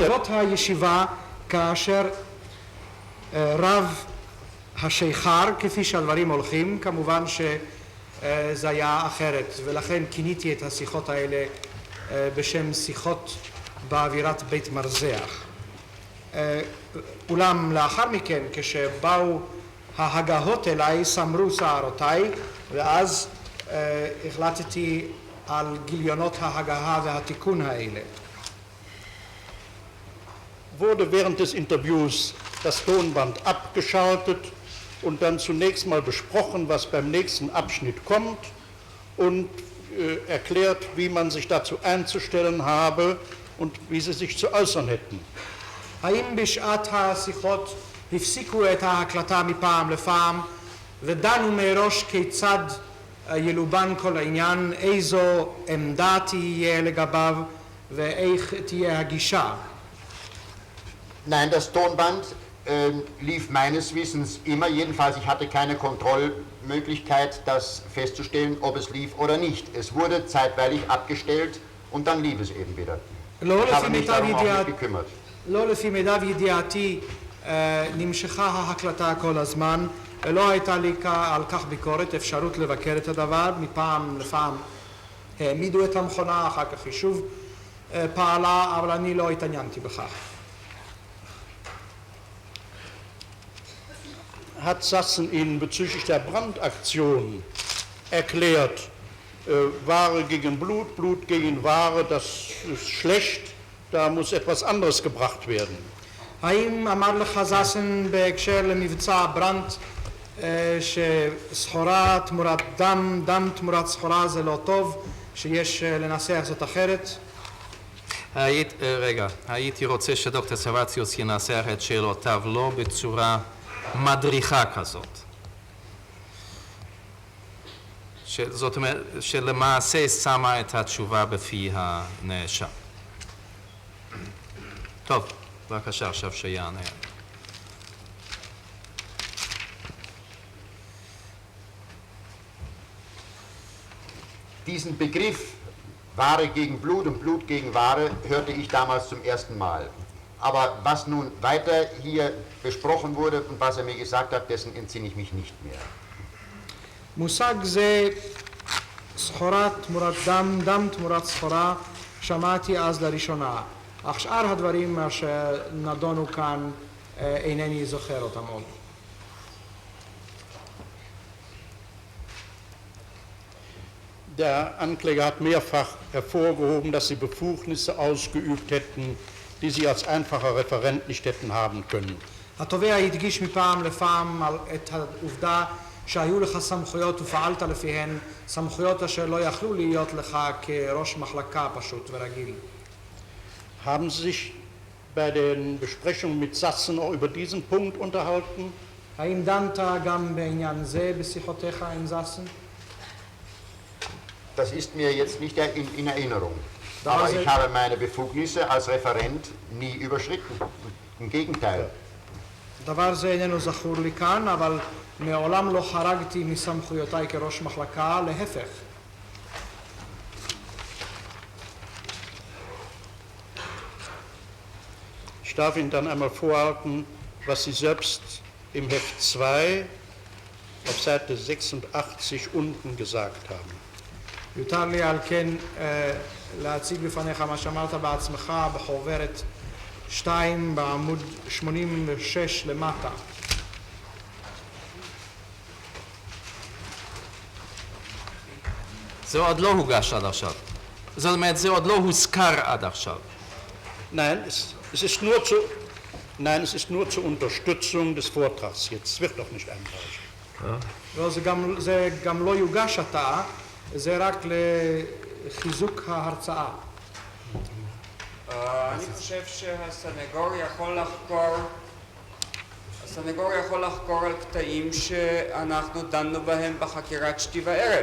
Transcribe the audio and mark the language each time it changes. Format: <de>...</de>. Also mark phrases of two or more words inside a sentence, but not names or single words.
<he>וברבות הישיבה, כאשר רב השיכר, כפי שהדברים הולכים, כמובן שזה היה אחרת, ולכן כיניתי את השיחות האלה בשם שיחות באווירת בית מרזח. אולם לאחר מכן, כשבאו ההגהות אליי, סמרו שערותיי, ואז החלטתי על גיליונות ההגהה והתיקון האלה.</he> <de>wurde während des Interviews das Tonband abgeschaltet und dann zunächst mal besprochen, was beim nächsten Abschnitt kommt und erklärt, wie man sich dazu einzustellen habe und wie sie sich zu äußern hätten.</de> <he>האם בשעת השיחות הפסיקו את ההקלטה מפעם לפעם ודנו מראש כיצד ילובן כל העניין, איזו עמדה תהיה לגביו ואיך תהיה הגישה?</he> <de>Nein, das Tonband lief meines Wissens immer, jedenfalls ich hatte keine Kontrollmöglichkeit, das festzustellen, ob es lief oder nicht. Es wurde zeitweilig abgestellt und dann lief es eben wieder. Ich habe mich darum auch nicht gekümmert.</de> <he>לא לפי מיטב ידיעתי נמשכה ההקלטה כל הזמן, לא הייתה לי על כך ביקורת, אפשרות לבקר את הדבר, מפעם לפעם העמידו את המכונה, אחר כך היא שוב פעלה, אבל אני לא התעניינתי בכך.</he> <de>Hat Sassen Ihnen bezüglich der Brandaktion erklärt, Ware gegen Blut, Blut gegen Ware, das ist schlecht, da muss etwas anderes gebracht werden.</de> <he>האם אמר לך זסן בהקשר למבצע ברנט שסחורה תמורת דם, דם תמורת סחורה זה לא טוב, שיש לנסח זאת אחרת? הייתי רוצה שדוקטור סבציוס ינסח את שאלותיו לא בצורה מדריכה כזאת. זאת אומרת, שלמעשה שמה את התשובה בפי הנאשם. טוב, בבקשה, עכשיו שיענה.</he> <de>Diesen Begriff Ware gegen Blut und Blut gegen Ware hörte ich damals zum ersten Mal. Aber was nun weiter hier besprochen wurde und was mir gesagt hat, dessen entsinne ich mich nicht mehr.</de> <he>מושג זה סחורה תמורת דם, דם תמורת סחורה, שמעתי אז לראשונה. אך שאר הדברים שנדונו כאן אינני זוכר אותם עוד.</he> <de>Der Ankläger hat mehrfach hervorgehoben, dass sie Befugnisse ausgeübt hätten, die sie als einfacher Referent nicht hätten haben können.</de> <he>התובע הדגיש מפעם לפעם את העובדה שהיו לך סמכויות ופעלת לפיהן, סמכויות אשר לא יכלו להיות לך כראש מחלקה פשוט ורגיל.</he> <de>Haben Sie sich bei den Besprechungen mit Sassen auch über diesen Punkt unterhalten?</de> <he>האם דנת גם בעניין זה בשיחותיך עם זאסן?</he> <de>Das ist mir jetzt nicht in Erinnerung. Aber ich habe meine Befugnisse als Referent nie überschritten. Im Gegenteil.</de> <he>דבר זה איננו זכור לי כאן, אבל מעולם לא חרגתי מסמכויותיי כראש מחלקה, להפך.</he> <de>Ich darf Ihnen dann einmal vorhalten, was Sie selbst im Heft 2 auf Seite 86 unten gesagt haben.</de> <he>יותר לי על כן להציג בפניך מה שאמרת בעצמך בחוברת 2 בעמוד 86 למטה. זה עוד לא הוגש עד עכשיו. זאת אומרת, זה עוד לא הוזכר עד עכשיו.</he> <de>Nein, es ist nur zur Unterstützung des Vortrags jetzt. Es wird doch nicht einreichen.</de> <he>לא, זה גם לא יוגש עתה, זה רק לחיזוק ההרצאה. אני חושב שהסנגור יכול לחקור על קטעים שאנחנו דנו בהם בחקירת שתי וערב.</he>